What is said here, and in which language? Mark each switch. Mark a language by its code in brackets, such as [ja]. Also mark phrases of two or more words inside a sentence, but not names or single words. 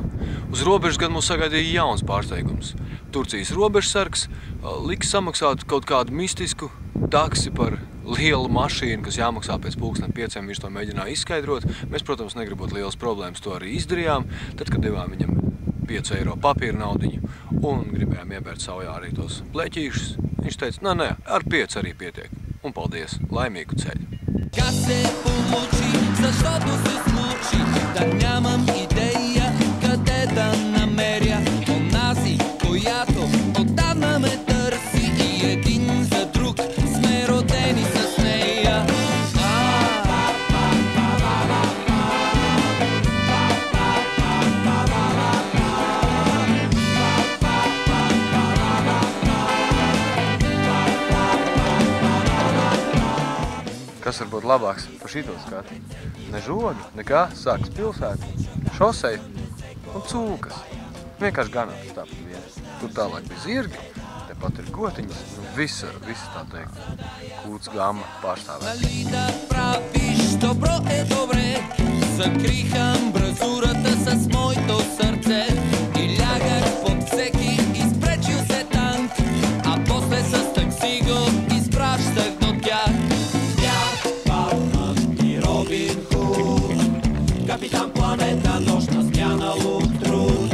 [lv] Uz robežas gan mūs sagaidīja jauns pārsteigums. Turcijas robežsargs liks samaksāt kaut kādu mistisku taksi par lielu mašīnu, kas jāmaksā pēc 5:00. Viņš to mēģināja izskaidrot. Mēs, protams, negribot lielas problēmas, to arī izdarījām. Tad, kad devām viņam 5 eiro papīra naudiņu un gribējām iebērt savā arī tos pleķīšus, viņš teica, nē, ar 5 arī pietiek. Un paldies, laimīgu ceļu! [bg] Защото се смучи, да нямам идея къде да намеря онази, която отдавна ме търси и един за друг сме родени с нея. [lv] Kas var būt labāks par šito skatu? Ne žogi, nekā, sākas pilsēta, šoseja un cūkas. Vienkārši ganāts tāpat vien. Tur tālāk bija zirgi, tepat ir gotiņas, viss tā teikt, kūts gama pārstāvēt. [bg] Закриха амбразурата с моето сърце и лягах под всеки изпречил се танк, а после с такси го изпращах до тях. Капитан планета, нощна смяна, лук, труд.